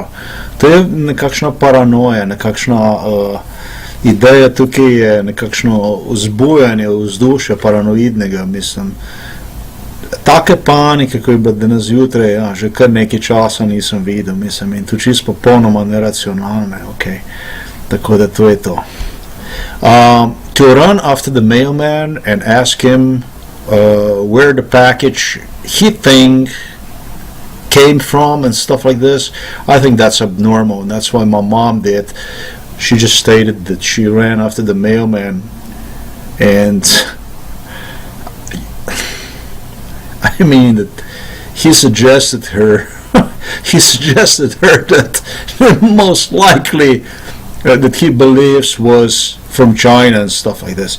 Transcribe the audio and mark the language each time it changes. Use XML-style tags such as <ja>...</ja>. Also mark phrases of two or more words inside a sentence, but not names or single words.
<sl>To je nekakšna paranoja, nekakšna ideja tukaj je nekakšno vzbujanje vzdušja paranoidnega, mislim. Take panike, ko je bila danes zjutraj, ja, že kar nekaj časa nisem videl, mislim, in to čisto popolnoma neracionalne, ok. Tako da to je to.</sl> <en>To run after the mailman and ask him where the package he think came from and stuff like this, I think that's abnormal, and that's why my mom did. She just stated that she ran after the mailman, and I mean that he suggested her that most likely that he believes was from China and stuff like this.</en>